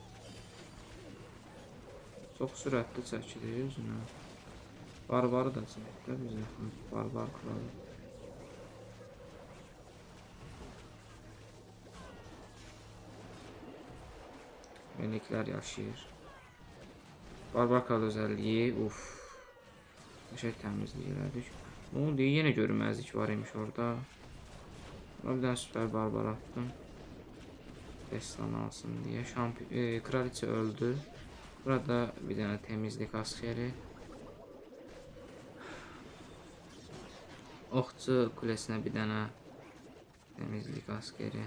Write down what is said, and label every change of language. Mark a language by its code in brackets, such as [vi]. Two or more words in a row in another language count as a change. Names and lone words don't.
[az] Çox sürətli çəkilir özünə. Barbarı da çəkdi bizə. Barbar kralı. Meleklər yaşayır. [tr] Barbar kral özelliği. Uf. [az] Şey təmizlik elədik. [tr] Ne oldu? [az] Yine görünməzlik var imiş orada. Ona bir dənə süper barbar attım. [tr] Destan alsın diye. Kraliçe öldü. Burada bir tane temizlik askeri. Okçu kulesine bir tane temizlik askeri.